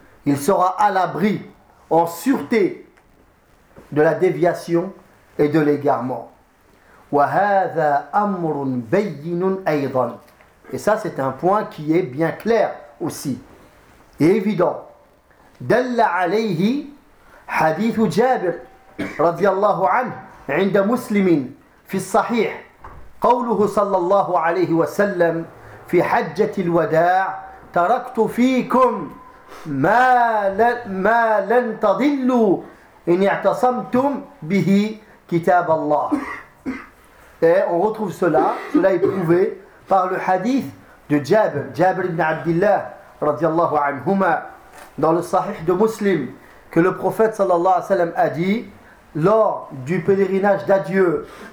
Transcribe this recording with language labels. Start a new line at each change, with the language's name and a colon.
French: Il sera à l'abri, en sûreté de la déviation et de l'égarement.
Arabic: وَهَذَا أَمْرٌ بَيِّنٌ أَيْضًا.
French: Et ça, c'est un point qui est bien clair aussi et évident.
Arabic: دَلَّ عَلَيْهِ حَدِيثُ جَابِرٍ رضي الله عنه عند مسلمٍ في الصحيح قوله صلى الله عليه وسلم في حجة الوداع تركت فيكم ما لن تضلوا إن اعتصمتم به كتاب الله.
French: Et on retrouve cela est prouvé par le hadith de Jabir ibn Abdillah radiyallahu anhuma, dans le Sahih de Muslim, que le prophète sallallahu alayhi wa sallam a dit lors du pèlerinage d'adieu.